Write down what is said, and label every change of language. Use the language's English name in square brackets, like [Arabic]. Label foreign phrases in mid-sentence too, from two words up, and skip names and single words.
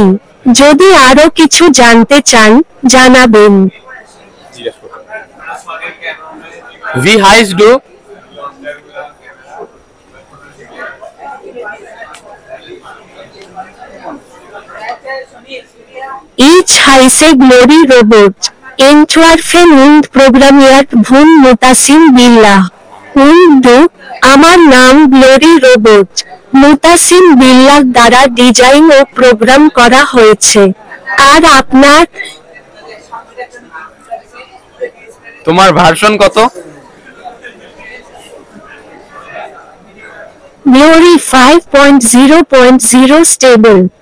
[Bangla] যদি আরো কিছু জানতে চান জানাবেন। [German] Wie heißt du? Ich heiße Glory Robot. Entwerfen und programmiert von Mutasim Billah. Und du? [Bangla] আমার নাম গ্লোরি রোবট। মুতাসিম বিল্লাহ দ্বারা ডিজাইন ও প্রোগ্রাম করা হয়েছে। আর আপনার? তোমার ভার্সন কত? গ্লোরি 5.0.0 স্টেবল।